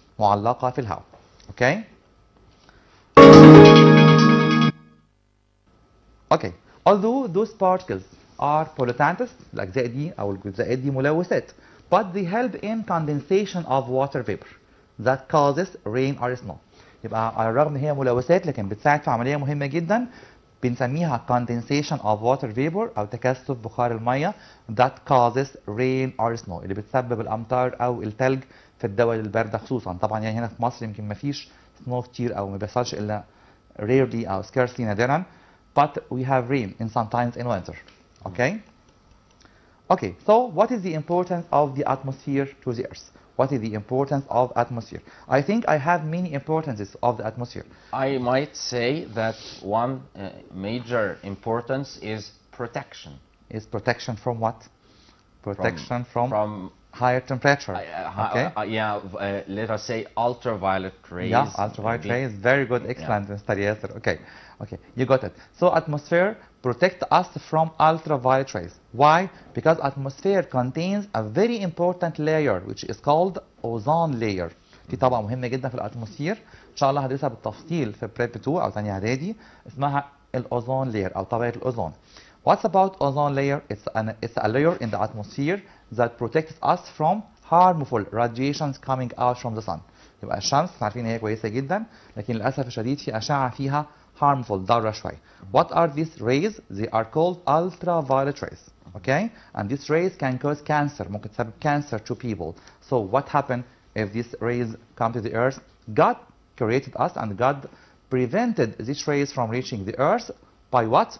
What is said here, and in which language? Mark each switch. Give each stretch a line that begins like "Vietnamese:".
Arabic: معلقة في الهواء. Okay?
English: Okay. Although those particles are pollutants,
Arabic: الأجزاء دي أو الجزيئات دي ملوثات,
English: but they help in condensation of water vapor that causes rain or snow.
Arabic: يبقى على الرغم ان هي ملوثات لكن بتساعد في عملية مهمة جدا بنسميها condensation of water vapor أو تكثف بخار المية
English: that causes rain or snow
Arabic: اللي بتسبب الأمطار أو الثلج في الدول الباردة خصوصا. طبعا يعني هنا في مصر يمكن ما فيش snow كتير أو ما بيحصلش إلا rarely أو scarcely نادرا.
English: But we have rain in sometimes in winter. Okay? Okay, so what is the importance of the atmosphere to the Earth? What is the importance of atmosphere? I think I have many importances of the atmosphere. I might say that one major importance is protection. Is protection from what? Protection from higher temperature. Okay? Let us say ultraviolet rays. Yeah, ultraviolet rays. Very good, excellent, Mr. Yasser. Okay, okay, you got it. So atmosphere protect us from ultraviolet rays. Why? Because atmosphere contains a very important layer which is called ozone layer.
Arabic: دي طبعا مهمة جدا في الاتموسفير. إن شاء الله هدرسها بالتفصيل في بريب 2 أو ثانية إعدادي. اسمها الأوزون layer أو طبقة الأوزون.
English: What's about ozone layer? It's a layer in the atmosphere that protects us from harmful radiations coming out from the sun.
Arabic: يبقى الشمس عارفين هي كويسة جدا لكن للأسف الشديد في أشعة فيها harmful ضارة شوية.
English: What are these rays? They are called ultraviolet rays. Okay? And these rays can cause cancer.
Arabic: ممكن تسبب
English: cancer to people. So what happened if these rays come to the earth? God created us and God prevented these rays from reaching the earth by what?